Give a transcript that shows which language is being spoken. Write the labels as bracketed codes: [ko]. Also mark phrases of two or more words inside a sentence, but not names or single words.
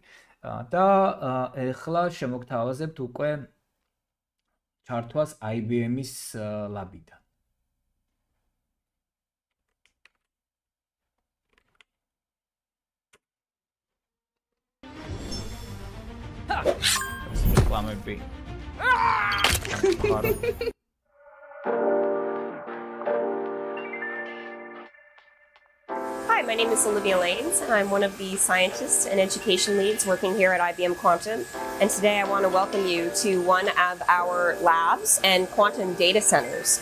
[ka] და ეხლა შემოგთავაზებთ უკვე ჩართვას IBM-ის ლაბიდან. რეკლამები. [en] Hi, my name is Olivia Lanes, and I'm one of the scientists and education leads working here at IBM Quantum. And today I want to welcome you to one of our labs and quantum data centers.